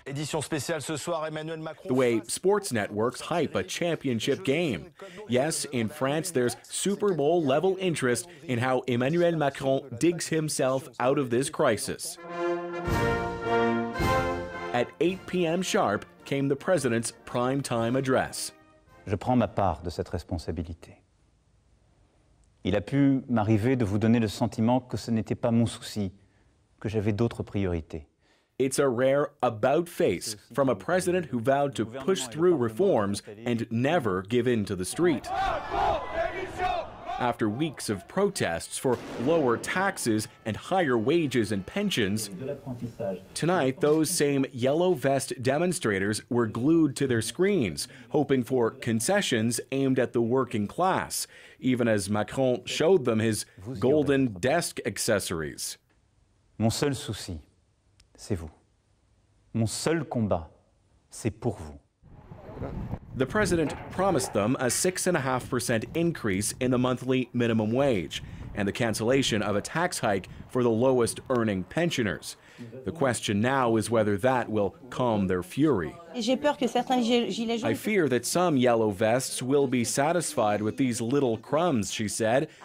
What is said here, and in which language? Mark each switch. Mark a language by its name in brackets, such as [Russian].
[English] The way sports networks hype a championship game. Yes, in France, there's Super Bowl-level interest in how Emmanuel Macron digs himself out of this crisis. At 8 p.m. sharp came the president's prime-time address. [French] Je prends ma part de cette responsabilité. Il a pu m'arriver de vous donner le sentiment que ce n'était pas mon souci, que j'avais d'autres priorités. [English] It's a rare about-face from a president who vowed to push through reforms and never give in to the street. After weeks of protests for lower taxes and higher wages and pensions, tonight those same yellow vest demonstrators were glued to their screens, hoping for concessions aimed at the working class, even as Macron showed them his golden desk accessories. [French] Mon seul souci, c'est vous. Mon seul combat, c'est pour vous. [English] The president promised them a 6.5% increase in the monthly minimum wage and the cancellation of a tax hike for the lowest earning pensioners. The question now is whether that will calm their fury. I fear that some yellow vests will be satisfied with these little crumbs, she said.